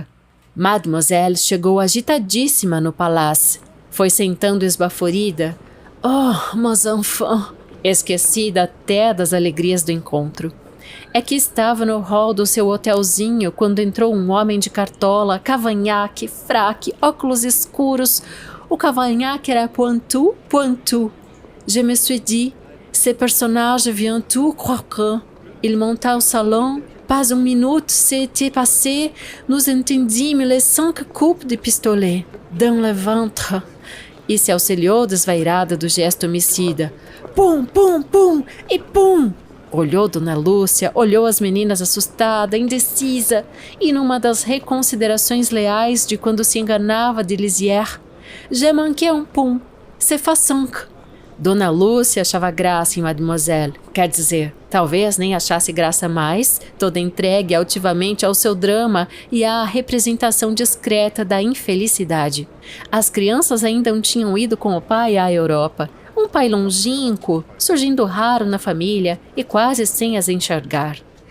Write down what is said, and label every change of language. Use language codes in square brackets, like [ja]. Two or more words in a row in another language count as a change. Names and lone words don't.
[pt] Mademoiselle chegou agitadíssima no palácio, foi sentando esbaforida. Oh, meus enfants! Esquecida até das alegrias do encontro. É que estava no hall do seu hotelzinho quando entrou um homem de cartola, cavanhaque, fraque, óculos escuros. O cavanhaque era Pointu. [fr] Je me suis dit, ce personnage vient tout croquant. Il monta au salon, pas une minute s'était passée, nous entendîmes les 5 coups de pistolet dans le ventre. [pt] E se auxiliou desvairada do gesto homicida. Pum, pum, pum e pum! Olhou Dona Lúcia, olhou as meninas assustada, indecisa, e numa das reconsiderações leais de quando se enganava de lisière, [fr] j'ai manqué un pum, c'est fa 5. [pt] Dona Lúcia achava graça em Mademoiselle, quer dizer, talvez nem achasse graça mais, toda entregue altivamente ao seu drama e à representação discreta da infelicidade. As crianças ainda não tinham ido com o pai à Europa, um pai longínquo, surgindo raro na família e quase sem as enxergar.